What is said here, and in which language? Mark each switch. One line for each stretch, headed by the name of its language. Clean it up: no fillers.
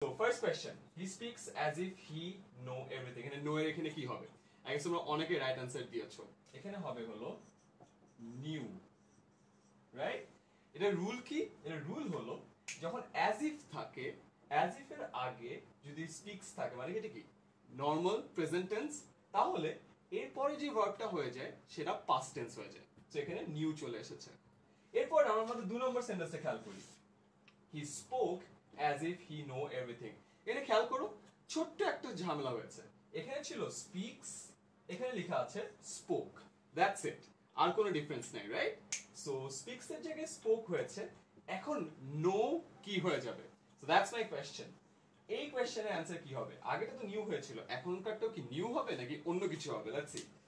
English: So first question, he speaks as if he know everything.
Bangla: এখানে know এর এখানে কি হবে?
English: I guess
Bangla: তোমরা অনেকে রাইট অ্যানসার দিয়েছো। এখানে হবে হলো knew, রাইট? এটা রুল কি? এটা রুল হলো যখন as if থাকে, as if এর আগে যদি speaks থাকে মানে এটা কি? নর্মাল প্রেজেন্ট টেন্স, তাহলে এরপরে যে ভার্বটা হয়ে যায় সেটা পাস্ট টেন্স হয়ে যায়। তো এখানে নিউ চলে এসেছে। এরপর আমরা আমাদের 2 নম্বর সেন্টেন্সটা খেয়াল করি।
English: He spoke as if he know everything.
Bangla: এখানে খেয়াল করো, ছোট্ট একটা ঝামেলা হয়েছে। এখানে ছিল speaks, এখানে লেখা আছে spoke.
English: That's it.
Bangla: আর কোনো ডিফারেন্স নাই, রাইট? সো speaks এর জায়গায় spoke হয়েছে, এখন know কি হয়ে যাবে?
English: So that's my question.
Bangla: এই কোয়েশ্চেনের অ্যানসার কি হবে? আগেটা তো নিউ হয়েছিল, এখনকারটাও কি নিউ হবে নাকি অন্য কিছু হবে?
English: Let's see.